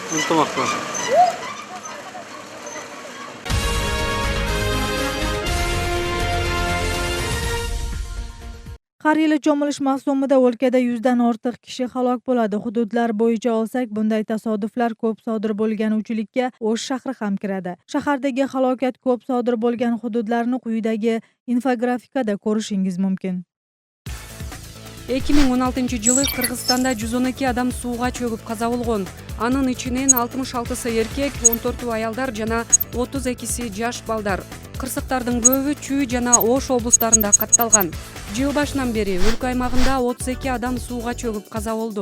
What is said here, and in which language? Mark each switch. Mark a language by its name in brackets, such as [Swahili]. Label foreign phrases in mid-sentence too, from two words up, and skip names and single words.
[Uzbek] Har yili cho'milish mavsumida o'lkada 100 dan ortiq kishi halok bo'ladi. Hududlar bo'yicha olsak, bunday tasodiflar ko'p sodir bo'lgan uchlikka O'sh shahri ham kiradi. Shahardagi halokat ko'p sodir bo'lgan hududlarni quyidagi infografikada ko'rishingiz mumkin. [Kyrgyz] 2016-жылы Кыргызстанда 112 адам сууга чөгүп каза болгон. Анын ичинен 66сы эркек, 14 аялдар жана 32си жаш балдар. Кырсыктардын көбү Чүй жана Ош облустарында катталган. Жыл башынан бери өлкө аймагында 32 адам сууга чөгүп каза болду.